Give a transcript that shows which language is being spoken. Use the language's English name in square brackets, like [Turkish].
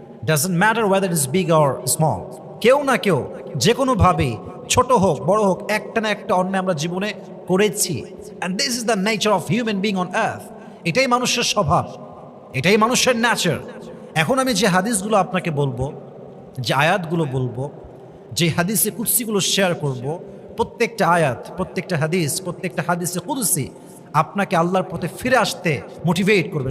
[English] Doesn't matter whether it is big or small. [Bangla] কেউ না কেউ যে কোনোভাবে, ছোট হোক বড় হোক, একটা না একটা অন্যায় আমরা জীবনে করেছি। [English] And this is the nature of human being on earth. [Bangla] এটাই মানুষের স্বভাব, এটাই মানুষের নেচার। এখন আমি যে হাদিসগুলো আপনাকে বলবো, যে আয়াতগুলো বলবো, যে হাদিসে কুদসিগুলো শেয়ার করব, প্রত্যেকটা আয়াত, প্রত্যেকটা হাদিসে কুদসি আপনাকে আল্লাহর পথে ফিরে আসতে মোটিভেট করবে।